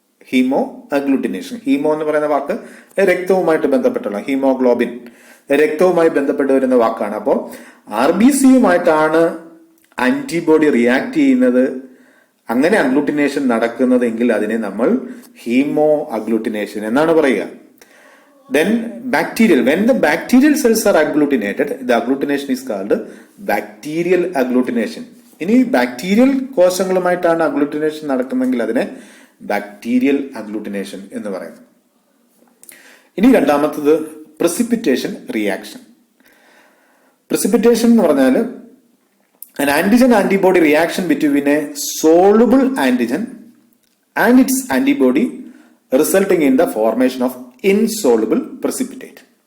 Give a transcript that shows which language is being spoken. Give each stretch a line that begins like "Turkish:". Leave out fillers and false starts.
Malayalam: Haemo agglutination. Haemo എന്ന് പറയുന്ന വാക്ക് രക്തവുമായിട്ട് ബന്ധപ്പെട്ടുള്ള, ഹീമോഗ്ലോബിൻ രക്തവുമായി ബന്ധപ്പെട്ട് വരുന്ന വാക്കാണ്. അപ്പോൾ RBCയുമായിട്ടാണ് ആന്റിബോഡി റിയാക്ട് ചെയ്യുന്നത്, അങ്ങനെ അഗ്ലൂട്ടിനേഷൻ നടക്കുന്നതെങ്കിൽ അതിനെ നമ്മൾ ഹീമോ അഗ്ലൂട്ടിനേഷൻ എന്നാണ് പറയുക.
English: Then bacterial, when the bacterial cells are agglutinated, the agglutination is called bacterial agglutination.
Malayalam: ഇനി ബാക്ടീരിയൽ കോശങ്ങളുമായിട്ടാണ് അഗ്ലൂട്ടിനേഷൻ നടക്കുന്നതെങ്കിൽ അതിനെ ബാക്ടീരിയൽ അഗ്ലൂട്ടിനേഷൻ എന്ന് പറയും. ഇനി രണ്ടാമത്തത് precipitation reaction.
English: Precipitation
Malayalam: എന്ന് പറഞ്ഞാൽ
English: an antigen-antibody reaction between a soluble antigen and its antibody resulting in the formation of insoluble precipitate.